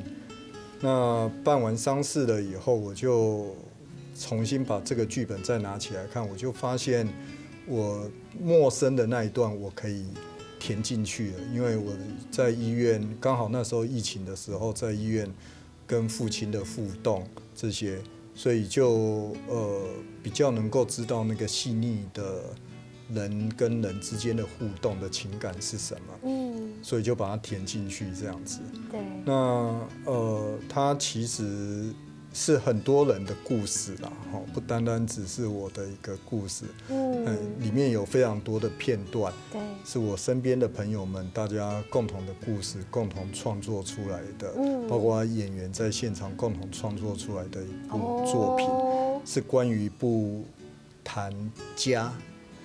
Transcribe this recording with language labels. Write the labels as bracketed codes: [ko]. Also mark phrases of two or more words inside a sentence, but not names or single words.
[zh] 那辦完喪事了以後，我就重新把這個劇本再拿起來看，我就發現我陌生的那一段我可以填進去了，因為我在醫院剛好那時候疫情的時候，在醫院跟父親的互動這些，所以就比較能夠知道那個細膩的人跟人之間的互動的情感是什麼。所以就把它填進去這樣子。對。那它其實是很多人的故事啦，不單單只是我的一個故事。裡面有非常多的片段，對，是我身邊的朋友們大家共同的故事，共同創作出來的，包括演員在現場共同創作出來的一部作品，是關於一部談家。